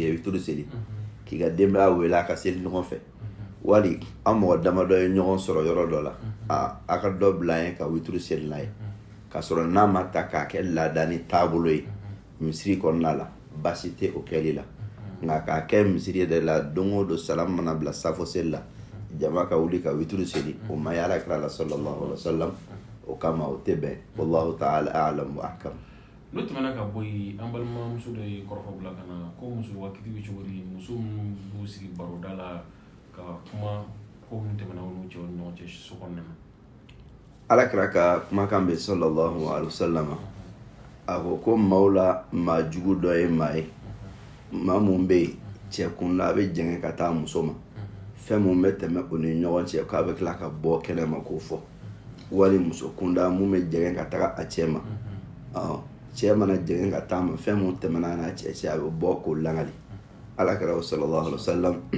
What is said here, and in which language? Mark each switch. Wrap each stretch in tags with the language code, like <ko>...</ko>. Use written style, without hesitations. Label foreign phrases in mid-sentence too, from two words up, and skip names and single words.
<bm>ka witiri seli k'i ka denbaya wele a ka seli ɲɔgɔn fɛ wali an mɔgɔ damadɔ ye ɲɔgɔn sɔrɔ yɔrɔ dɔ la a ka dɔ bila ye ka witiri seli n'a ye k'a sɔrɔ n'a ma ta k'a kɛ laada ni taabolo ye misiri kɔnɔna la baasi tɛ o kɛli la nka k'a kɛ misiri yɛrɛ la don o don salam mana bila safo seli la jama ka wuli ka witiri seli o ma ye Alakira la</bm> <ar>صلى الله عليه وسلم</ar> <bm>o kama o tɛ bɛn</bm> <ar>والله تعالى أعلم وأحكم.</ar> <bm>N'o tɛmɛna ka bɔ yen an balimamuso dɔ ye kɔrɔfɔ bila ka na ko muso waati bɛ cogo di muso minnu b'u sigi baroda la ka kuma ko minnu tɛmɛna u n'u cɛw ni ɲɔgɔn cɛ so kɔnɔna na. Alakira ka kumakan bɛ</bm> <ar>صلى الله عليه وسلم</ar> <bm>a ko maaw la maa jugu dɔ ye maa ye maa mun bɛ yen cɛ kunda a bɛ jɛngɛ ka taa muso ma fɛn mun bɛ tɛmɛ o ni ɲɔgɔn cɛ k'a bɛ tila ka bɔ kɛnɛ ma k'o fɔ wali muso kunda mun bɛ jɛngɛ ka taga a cɛ ma cɛ mana jɛngɛ ka taa ma fɛn mun tɛmɛna n'a cɛ cɛ a bɛ bɔ k'o langali Alakira</bm> <ar>صلى الله عليه وسلم</ar>